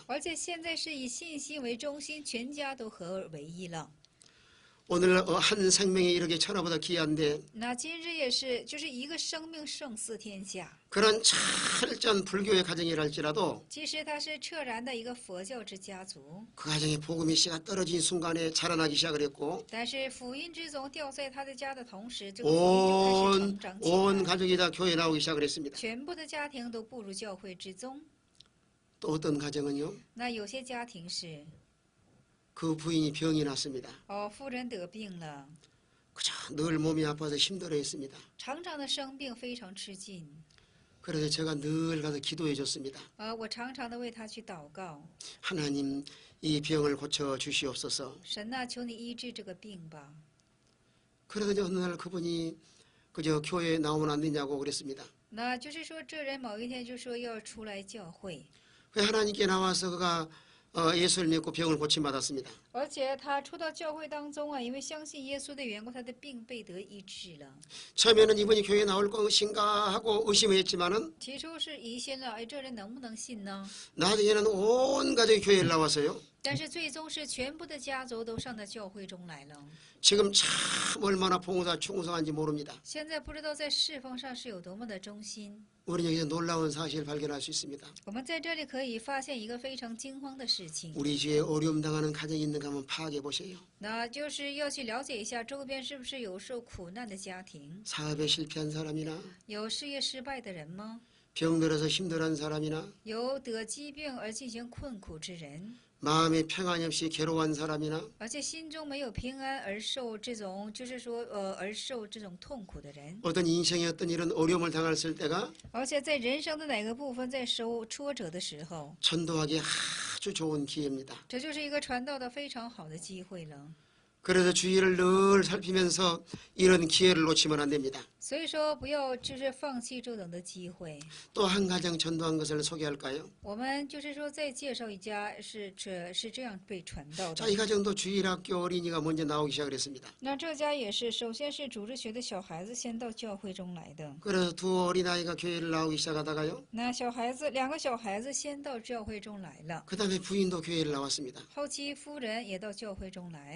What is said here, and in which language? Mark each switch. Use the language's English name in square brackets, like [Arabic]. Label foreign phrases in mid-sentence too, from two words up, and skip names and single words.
[Chinese] 而且现在是以信心为中心，全家都合而为一了。 [Korean] 오늘 한 생명이 이렇게 천하보다 귀한데 [Chinese] 那今日也是，就是一个生命胜似天下。 [Korean] 그런 철저한 불교의 가정이랄지라도 [Chinese] 其实它是彻然的一个佛教之家族， [Korean] 그 가정에 복음의 씨가 떨어진 순간에 자라나기 시작을 했고 [Chinese] 但是福音之中掉在他的家的同时，这个福音就开始成长起 [Korean] 온 [Chinese] 来， [Korean] 가족이 다 교회에 나오기 시작을 했습니다. [Chinese] 全部的家庭都步入教会之中。 [Korean] 또 어떤 가정은요. [Chinese] 那有些家庭是， [Korean] 그 부인이 병이 났습니다. [Chinese] 夫人得病了， [Korean] 그저 늘 몸이 아파서 힘들어했습니다. [Chinese] 常常的生病，非常吃劲。 [Korean] 그래서 제가 늘 가서 기도해 줬습니다. [Chinese] 我常常的为他去祷告， [Korean] 하나님 이 병을 고쳐 주시옵소서. [Chinese] 神呐、求你医治这个病吧。 [Korean] 그러더니 어느 날 그분이 그저 교회에 나오면 안 되냐고 그랬습니다. [Chinese] 那就是说，这人某一天就说要出来教会， [Korean] 그 하나님께 나와서 그가 예수를 믿고 병을 고침받았습니다. [Chinese] 而且他出到教会当中啊，因为相信耶稣的缘故，他的病被得医治了。 [Korean] 처음에는 이분이 교회에 나올 것인가 하고 의심했지만은 [Chinese] 起初是疑心了，哎，这人能不能信呢？ [Korean] 나중에는 온 가족이 교회에 나와서요. [Chinese] 但是最终是全部的家族都上到教会中来了。 [Korean] 지금 참 얼마나 봉사 충성한지 모릅니다. [Chinese] 现在不知道在侍奉上是有多么的忠心。 [Korean] 우리는 여기서 놀라운 사실을 발견할 수 있습니다. [Chinese] 我们在这里可以发现一个非常惊慌的事情， [Korean] 우리 주위에 어려움 당하는 가정이 있는가 한번 파악해 보세요. [Chinese] 那就是要去了解一下周边是不是有受苦难的家庭， [Korean] 사업에 실패한 사람이나 [Chinese] 有事业失败的人吗？ [Korean] 병들어서 힘들어한 사람이나 [Chinese] 有得疾病而进行困苦之人， [Korean] 마음에 평안이 없이 괴로워한 사람이나 [Chinese] 而且心中没有平安而受这种，就是说而受这种痛苦的人， [Korean] 어떤 인생의 어떤 이런 어려움을 당했을 때가 [Chinese] 而且在人生的哪个部分在受挫折的时候， [Korean] 전도하기 아주 좋은 기회입니다. [Chinese] 这就是一个传道的非常好的机会了。 [Korean] 그래서 주위를 늘 살피면서 이런 기회를 놓치면 안 됩니다. [Chinese] 所以说，不要就是放弃这等的机会。 [Korean] 또 한 가정 전도한 것을 소개할까요? [Chinese] 我们就是说，再介绍一家是这样被传道的 [Korean] 자, 。이 가정도 주일학교 어린이가 먼저 나오기 시작했습니다. [Chinese] 那这家也是，首先是主日学的小孩子先到教会中来的。 [Korean] 그래서 두 어린아이가 교회를 나오기 시작하다가요. [Chinese] 那小孩子两个小孩子先到教会中来了， [Korean] 그 다음에 부인도 교회를 나왔습니다. [Chinese] 后期夫人也到教会中来。